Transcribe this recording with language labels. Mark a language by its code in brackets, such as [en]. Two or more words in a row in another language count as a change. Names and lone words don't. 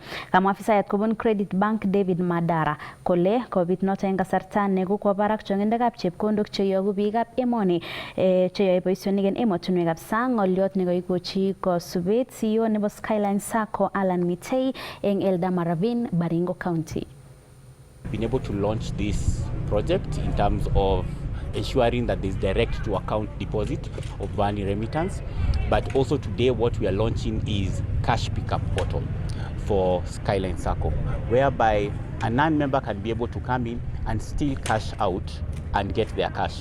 [kln] Kamwa afisayat kobun Credit Bank David Madara kole kobit noto eng kasarta nekokwo barak chongindab chepkondok cheyogu biikab emoni cheyoe boisionik en emotinwekab sang, ng'olyot nekoikochi kosubet CEO nebo Skyline Sacco Alan Mitei eng Eldamaravine, Baringo County. [en] Been able to launch this project in terms of ensuring that there's direct to account deposit of money remittance, but also today what we are launching is cash pickup portal for Skyline Sacco, whereby a non-member can be able to come in and still cash out and get their cash.